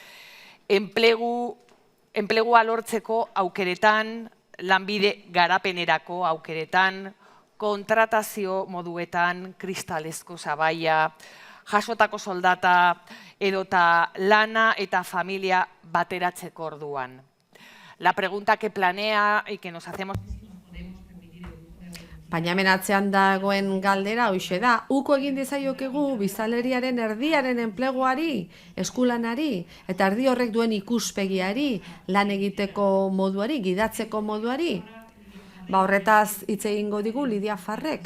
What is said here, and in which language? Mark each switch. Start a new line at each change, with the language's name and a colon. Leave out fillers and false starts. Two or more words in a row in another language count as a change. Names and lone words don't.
Basque: Enplegua lortzeko aukeretan, lanbide garapenerako aukeretan, kontratazio moduetan, kristalezko sabaia, jasotako soldata edota lana eta familia bateratzeko orduan.
Spanish: La pregunta que planea y que nos hacemos...
Basque: Baina hemen atzean dagoen galdera hoxe da, uko egin dizaiokegu biztanleriaren erdiaren enpleguari, eskulanari, eta erdi horrek duen ikuspegiari, lan egiteko moduari, gidatzeko moduari. Horretaz hitz egingo digu Lidia Farrek.